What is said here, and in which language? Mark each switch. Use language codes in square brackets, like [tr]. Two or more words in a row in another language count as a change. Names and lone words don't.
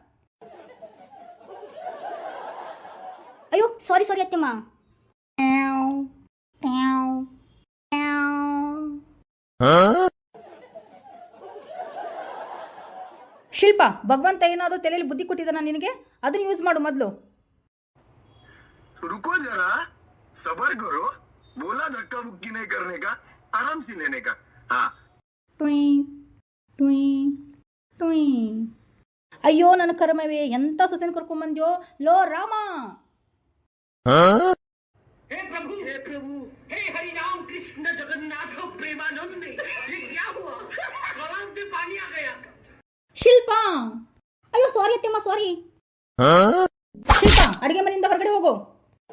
[kn] ಅಯ್ಯೋ [en] sorry sorry [kn] ಅತ್ತೆಮ್ಮ. ಶಿಲ್ಪ, ಭಗವಂತ ಏನಾದರೂ ತಲೆಯಲ್ಲಿ ಬುದ್ಧಿ ಕೊಟ್ಟಿದ್ದಾನ ನಿನಗೆ? ಅದನ್ನ ಯೂಸ್ ಮಾಡು ಮೊದಲು. [hi] रुको जरा, सबर करो. बोला धक्का मुक्की नहीं करने का, आराम से लेने का. हाँ. [kn] ಅಯ್ಯೋ ನನ್ನ ಕರ್ಮವೇ, ಎಂತ ಸೊಸೆನ ಕರ್ಕೊಂಬಂದ್ಯೋ ಲೋ ರಾಮ. [hi] हे प्रभु, हे हरि राम कृष्ण जगन्नाथ प्रेमानंद, ये क्या हुआ? गलाव में पानी आ गया. [kn] ಶಿಲ್ಪ, ಅಯ್ಯೋ ಸಾರಿ ಅತ್ತೆಮ್ಮ ಸಾರಿ. ಶಿಲ್ಪ ಅಡಿಗೆ ಮನೆಯಿಂದ ಹೊರಗಡೆ ಹೋಗು.